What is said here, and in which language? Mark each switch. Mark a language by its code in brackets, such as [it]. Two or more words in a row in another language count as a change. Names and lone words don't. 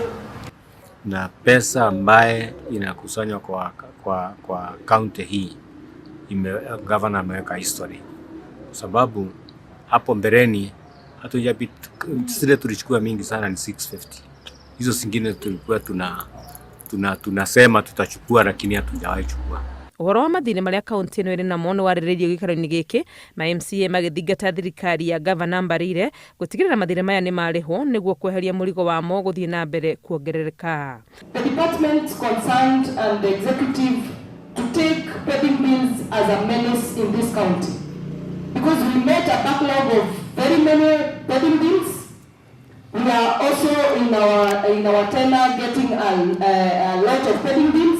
[sw] Na pesa ambaye inakusanywa kwa county hii, governor ameweka history. Sababu hapo mbeleni zile tulichukua mingi sana ni 650. Hizo zingine tulikuwa tunasema tutachukua lakini hatujawahi chukua. [ki] Ũhoro wa mathĩna marĩa kaunti ĩno ĩrĩ namo nĩ warĩrĩirio gĩikaro-inĩ gĩkĩ, MCA magĩthingata thirikari ya Governor Mbarire gũtigĩrĩra mathĩna maya nĩ marĩhwo nĩguo kweheria mũrigo wamo gũthiĩ na mbere kuongerereka. [en] The department concerned and the executive to take pending bills as a menace in this county, because we met a backlog of very many pending bills. We are also in our tenure getting a lot of pending bills.